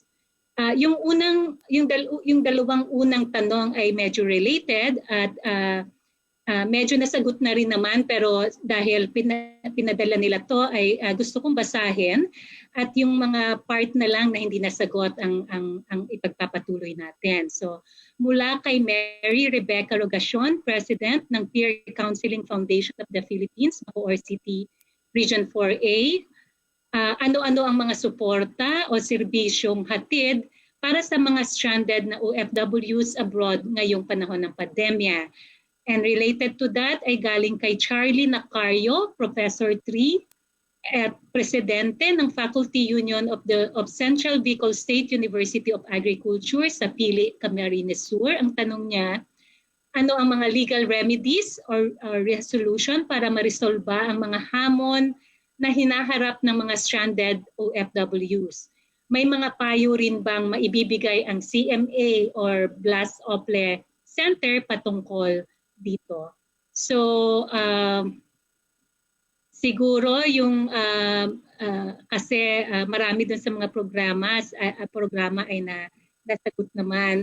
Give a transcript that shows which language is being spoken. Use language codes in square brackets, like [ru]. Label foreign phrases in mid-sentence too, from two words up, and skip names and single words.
[tl] Yung dalawang unang tanong ay medyo related at medyo nasagot na rin naman, pero dahil pinadala nila to ay gusto kong basahin at yung mga part na lang na hindi nasagot ang ipagpapatuloy natin. So mula kay Mary Rebecca Rogacion, President ng Peer Counseling Foundation of the Philippines, ORCT Region 4A, ano-ano ang mga suporta o serbisyong hatid para sa mga stranded na OFWs abroad ngayong panahon ng pandemya. [en] And related to that [tl] ay galing kay Charlie Nacario, Professor 3 at Presidente ng Faculty Union of Central Bicol State University of Agriculture sa Pili, Camarines Sur. Ang tanong niya, ano ang mga [en] legal remedies or resolution [tl] para marisolba ang mga hamon na hinaharap ng mga [en] stranded OFWs? [tl] May mga payo rin bang maibibigay ang CMA or Blas Ople Center patungkol dito? So, siguro yung kasi marami dun sa mga programa ay nasagot naman.